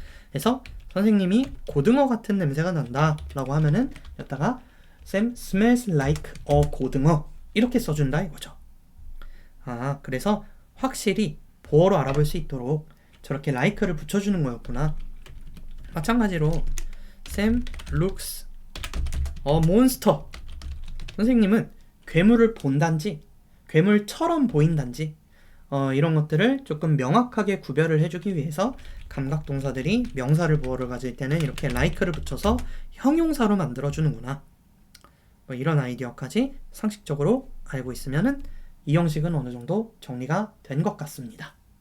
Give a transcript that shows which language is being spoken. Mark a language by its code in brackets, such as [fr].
[ko] 그래서 선생님이 고등어 같은 냄새가 난다 라고 하면은 여기다가 [en] Sam smells like a [ko] 고등어 이렇게 써준다 이거죠. 그래서 확실히 보어로 알아볼 수 있도록 저렇게 like를 붙여주는 거였구나. 마찬가지로 [en] Sam looks a monster. [ko] 선생님은 괴물을 본단지, 괴물처럼 보인단지 이런 것들을 조금 명확하게 구별을 해주기 위해서 감각동사들이 명사를 보어를 가질 때는 이렇게 like를 붙여서 형용사로 만들어주는구나. 뭐 이런 아이디어까지 상식적으로 알고 있으면은 이 형식은 어느 정도 정리가 된 것 같습니다.